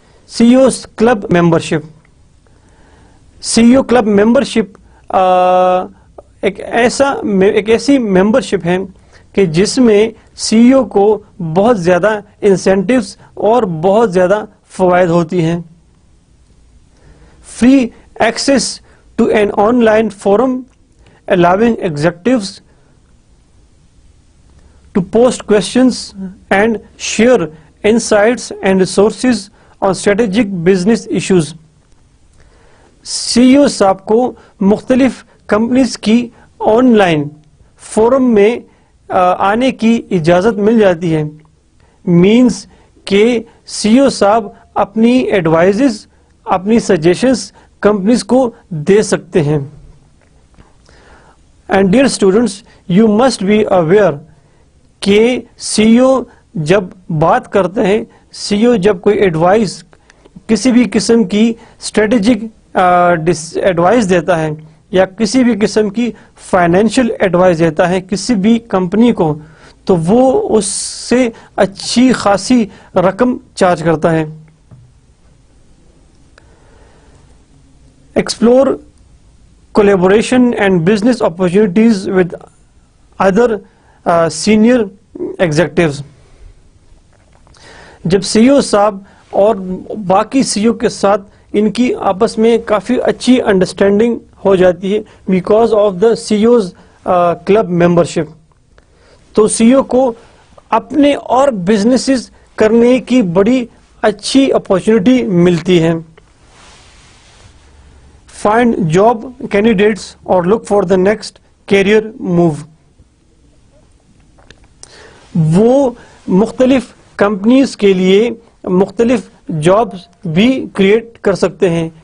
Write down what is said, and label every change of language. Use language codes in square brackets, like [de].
[ur] سی Os club membership. سی او club membership ایک ایسی membership ہے کہ جس میں سی او کو بہت زیادہ انسینٹیوز اور بہت زیادہ فوائد ہوتی ہیں. [en] Free access to an online forum allowing executives to post questions and share insights and resources on strategic business issues. [ur] سی او صاحب کو مختلف کمپنیز کی آن لائن فورم میں آنے کی اجازت مل جاتی ہے. مینس کہ سی او صاحب اپنی ایڈوائزز, اپنی سجیشنز کمپنیز کو دے سکتے ہیں. [en] and dear students, you must be aware [ur] کہ سی او جب بات کرتے ہیں, سی او جب کوئی ایڈوائز, کسی بھی قسم کی اسٹریٹجک ایڈوائز دیتا ہے یا کسی بھی قسم کی فائنینشیل ایڈوائز دیتا ہے کسی بھی کمپنی کو, تو وہ اس سے اچھی خاصی رقم چارج کرتا ہے. [en] Explore collaboration and business opportunities with other senior executives. [ur] جب سی او صاحب اور باقی سی او کے ساتھ ان کی آپس میں کافی اچھی انڈرسٹینڈنگ ہو جاتی ہے [en] because of the CEO's club membership, [ur] تو سی او کو اپنے اور بزنسز کرنے کی بڑی اچھی اپارچونیٹی ملتی ہے. [en] Find job candidates or look for the next career move. [ur] وہ مختلف کمپنیز کے لیے مختلف جابس بھی کریٹ کر سکتے ہیں.